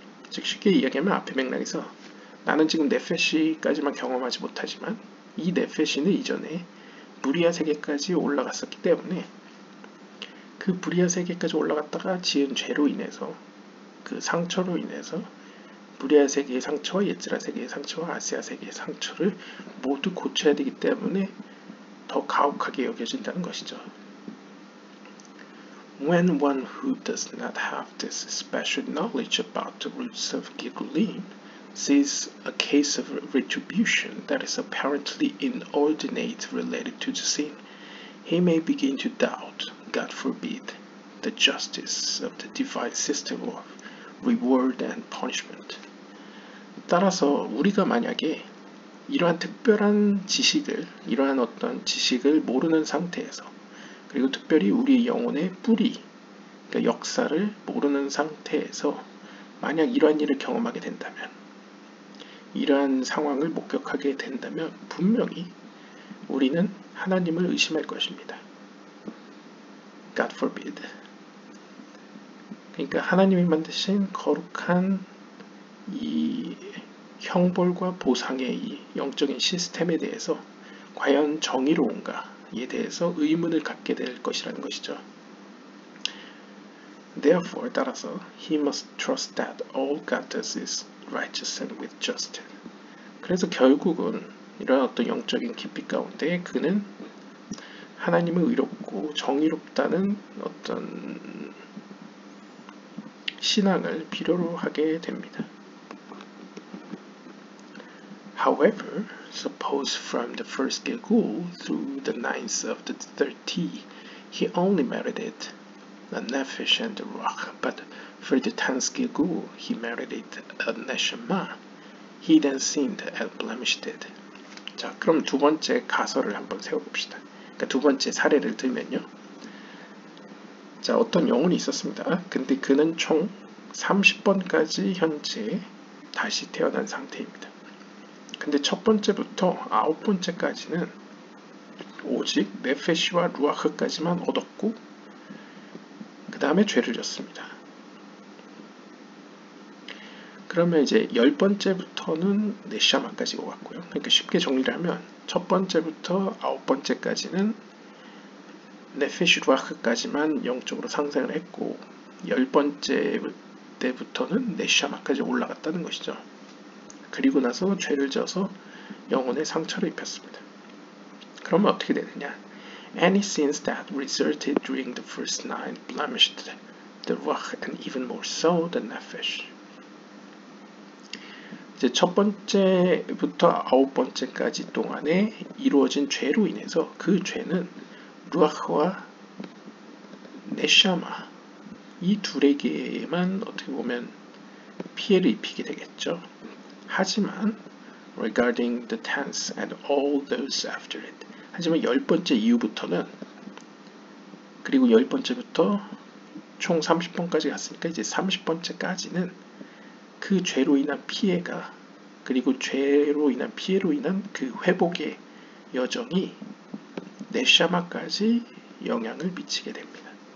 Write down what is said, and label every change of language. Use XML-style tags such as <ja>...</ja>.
<ko>즉 쉽게 이야기하면 앞의 맥락에서 나는 지금 네페시까지만 경험하지 못하지만 이 네페시는 이전에 무리아 세계까지 올라갔었기 때문에 그 무리아 세계까지 올라갔다가 지은 죄로 인해서 그 상처로 인해서 무리아 세계의 상처와 예츠라 세계의 상처와 아시아 세계의 상처를 모두 고쳐야 되기 때문에 더 가혹하게 여겨진다는 것이죠.</ko> <en>When one who does not have this special knowledge about the roots of Gigulim sees a case of retribution that is apparently inordinate related to the sin, he may begin to doubt, God forbid, the justice of the divine system of reward and punishment.</en> <ko>따라서 우리가 만약에 이러한 특별한 지식을, 이러한 어떤 지식을 모르는 상태에서 그리고 특별히 우리 영혼의 뿌리, 그러니까 역사를 모르는 상태에서 만약 이러한 일을 경험하게 된다면, 이러한 상황을 목격하게 된다면 분명히 우리는 하나님을 의심할 것입니다.</ko> <en>God forbid.</en> <ko>그러니까 하나님이 만드신 거룩한 이 형벌과 보상의 이 영적인 시스템에 대해서 과연 정의로운가에 대해서 의문을 갖게 될 것이라는 것이죠.</ko> <en>Therefore,</en> <ko>따라서</ko> <en>he must trust that all God does is righteous and with justice.</en> <ko>그래서 결국은 이런 어떤 영적인 깊이 가운데 그는 하나님을 의롭고 정의롭다는 어떤 신앙을 필요로 하게 됩니다.</ko> <en>However, suppose from the first Gilgul through the ninth of the 30, he only merited a Nephesh and a Ruach, but for the 10th Gilgul he merited a Neshama. He then sinned and blemished it.</en> <ko>자, 그럼 두 번째 가설을 한번 세워봅시다. 그러니까 두 번째 사례를 들면요. 자, 어떤 영혼이 있었습니다. 근데 그는 총 30번까지 현재 다시 태어난 상태입니다. 근데 첫 번째부터 9번째까지는 오직 네페시와 루아흐까지만 얻었고 그 다음에 죄를 졌습니다. 그러면 이제 10번째부터는 네샤마까지 오갔고요. 그러니까 쉽게 정리를 하면 첫 번째부터 9번째까지는 네페시 루아흐까지만 영적으로 상승을 했고 10번째 때부터는 네샤마까지 올라갔다는 것이죠. 그리고 나서 죄를 져서 영혼의 상처를 입혔습니다. 그러면 어떻게 되느냐?</ko> <en>Any sins that resulted during the first 9 blemished the ruach, and even more so the nefesh.</en> <ko>이제 첫 번째부터 아홉 번째까지 동안에 이루어진 죄로 인해서 그 죄는 루아흐와 네샤마 이 둘에게만 어떻게 보면 피해를 입히게 되겠죠. 하지만</ko> <en>regarding the tenth and all those after it.</en> <ko>하지만 열 번째 이후부터는 그리고 열 번째부터 총 30번까지 갔으니까 이제 30번째까지는 그 죄로 인한 피해가 그리고 죄로 인한 피해로 인한 그 회복의 여정이 네샤마까지 영향을 미치게 됩니다.</ko>